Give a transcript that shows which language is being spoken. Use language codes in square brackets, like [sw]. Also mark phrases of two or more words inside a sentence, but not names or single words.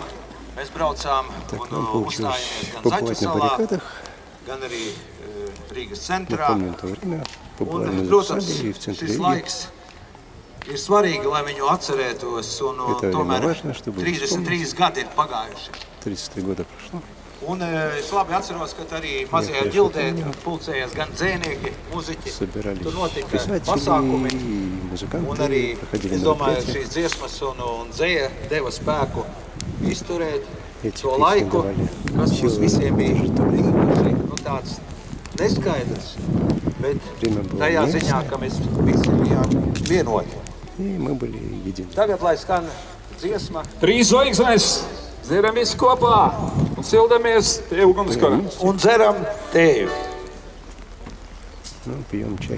[lv] Mēs braucām un uzstājāmies gan Zaķu salā, gan arī Rīgas centrā. Un, protams, šis laiks ir svarīgi, lai viņu atcerētos, un tomēr 33 gadi ir pagājuši. [ru] 33 года прошло. [lv] Un es labi atceros, ka arī mazajā ģildē pulcējās gan dzēnieki, muziķi. Tur notika pasākumi. Un arī, es domāju, šīs dziesmas un dzēja deva spēku izturēt to laiku, kas mums visiem bija tāds neskaidrs, bet tajā ziņā, ka mēs visi bijām vienoti. Tagad, lai skan dziesma. 3 zvaigznes! Dzeram visi kopā un sildamies pie ugunskura. Un dzeram tēju. [ru] Ну, пьем чай.